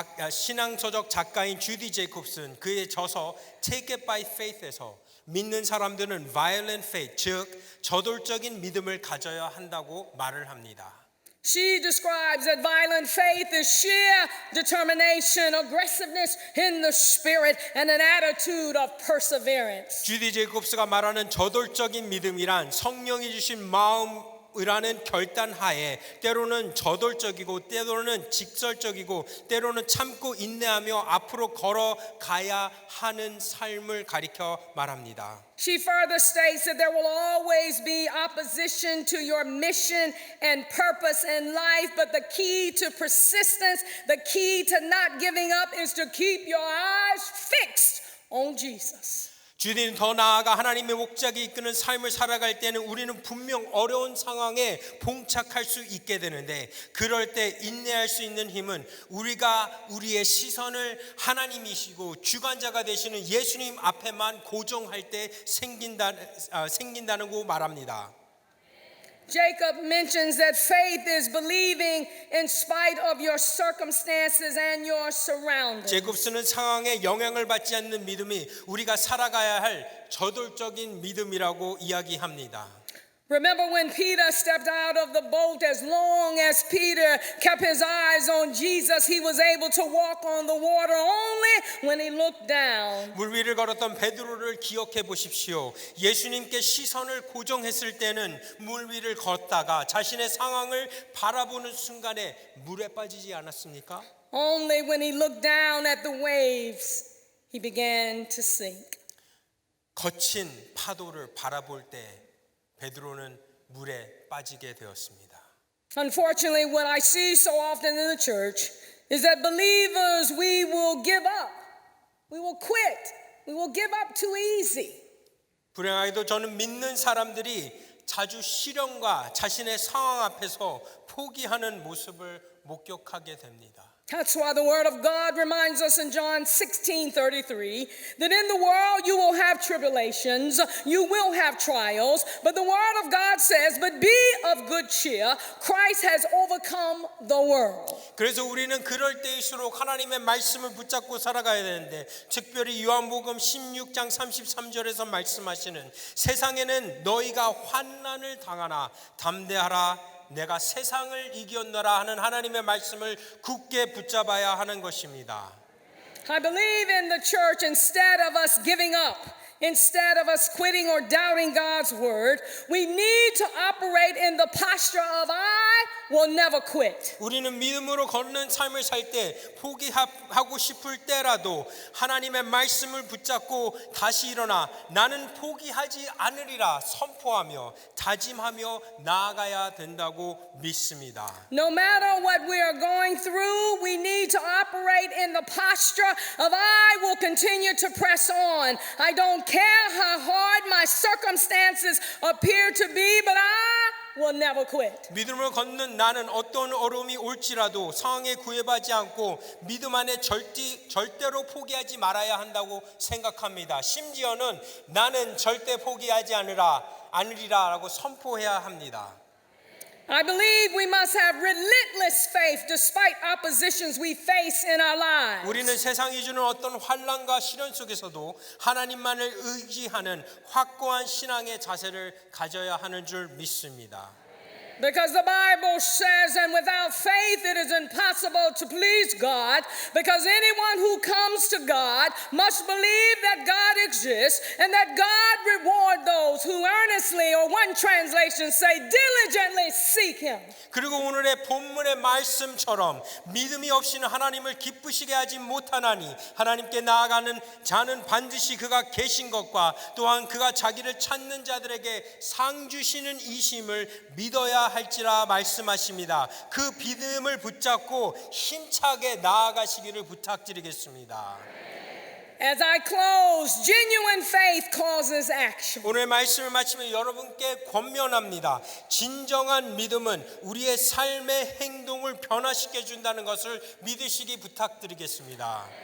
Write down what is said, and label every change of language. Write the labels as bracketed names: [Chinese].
[Korean] 신앙서적 작가인 주디 제이콥슨 그의 저서 Take It by Faith에서 믿는 사람들은 [English] violent faith, [Korean] 즉 저돌적인 믿음을 가져야 한다고 말을 합니다. [English] She describes that violent faith is sheer determination, aggressiveness in the spirit, and an attitude of perseverance. [Korean] 주디 제이콥스가 말하는 저돌적인 믿음이란 성령이 주신 마음이라는 결단하에 때로는 저돌적이고 때로는 직설적이고 때로는 참고 인내하며 앞으로 걸어가야 하는 삶을 가리켜 말합니다. [English] She further states that there will always be opposition to your mission and purpose in life, but the key to persistence, the key to not giving up is to keep your eyes fixed on Jesus. [Korean] 주님은 더 나아가 하나님의 목적이 이끄는 삶을 살아갈 때는 우리는 분명 어려운 상황에 봉착할 수 있게 되는데 그럴 때 인내할 수 있는 힘은 우리가 우리의 시선을 하나님이시고 주관자가 되시는 예수님 앞에만 고정할 때 생긴다고 말합니다. [English] Jacob mentions that faith is believing in spite of your circumstances and your surroundings. [Korean] 제곱스는 상황에 영향을 받지 않는 믿음이 우리가 살아가야 할 저돌적인 믿음이라고 이야기합니다. [English] Remember when Peter stepped out of the boat, as long as Peter kept his eyes on Jesus, he was able to walk on the water only when he looked down. [Korean] 물 위를 걸었던 베드로를 기억해 보십시오. 예수님께 시선을 고정했을 때는 물 위를 걷다가 자신의 상황을 바라보는 순간에 물에 빠지지 않았습니까? [English] Only when he looked down at the waves, he began to sink. [Korean] 거친 파도를 바라볼 때 베드로는 물에 빠지게 되었습니다. [English] Unfortunately, what I see so often in the church is that believers, we will give up. We will quit. We will give up too easy. [Korean] 불행하게도 저는 믿는 사람들이 자주 시련과 자신의 상황 앞에서 포기하는 모습을 목격하게 됩니다. [English] That's why the word of God reminds us in John 16:33 that in the world you will have tribulations, you will have trials, but the word of God says, but be of good cheer, Christ has overcome the world. [Korean] 그래서 우리는 그럴 때일수록 하나님의 말씀을 붙잡고 살아가야 되는데, 특별히 요한복음 16장 33절에서 말씀하시는 세상에는 너희가 환난을 당하나 담대하라 내가 세상을 이겼노라 하는 하나님의 말씀을 굳게 붙잡아야 하는 것입니다. [English] I believe in the church, instead of us giving up, instead of us quitting or doubting God's word, we need to operate in the posture of I will never quit. [Korean] 우리는 믿음으로 걷는 삶을 살 때 포기하고 싶을 때라도 하나님의 말씀을 붙잡고 다시 일어나 나는 포기하지 않으리라 선포하며 다짐하며 나아가야 된다고 믿습니다. [English] No matter what we are going through, we need to operate in the posture of I will continue to press on. I don't care how hard my circumstances appear to be, but I will never quit. [Korean] 믿음으로 걷는 나는 어떤 어려움이 올지라도 상황에 구애받지 않고 믿음 안에 절대로 포기하지 말아야 한다고 생각합니다. 심지어는 나는 절대 포기하지 않으리라라고 선포해야 합니다. [English] I believe we must have relentless faith despite oppositions we face in our lives. [Korean] 우리는 세상이 주는 어떤 환난과 시련 속에서도 하나님만을 의지하는 확고한 신앙의 자세를 가져야 하는 줄 믿습니다. [English] Because the Bible says, and without faith it is impossible to please God, because anyone who comes to God must believe that God exists and that God reward those who earnestly, or one translation say, diligently seek Him. [Korean] 그리고 오늘의 본문의 말씀처럼 믿음이 없이는 하나님을 기쁘시게 하지 못하나니 하나님께 나아가는 자는 반드시 그가 계신 것과 또한 그가 자기를 찾는 자들에게 상 주시는 이심을 믿어야 할지라 말씀하십니다. 그 믿음을 붙잡고 힘차게 나아가시기를 부탁드리겠습니다. [English] As I close, genuine faith causes action. [Korean] 오늘 말씀을 마치면 여러분께 권면합니다. 진정한 믿음은 우리의 삶의 행동을 변화시켜 준다는 것을 믿으시기 부탁드리겠습니다.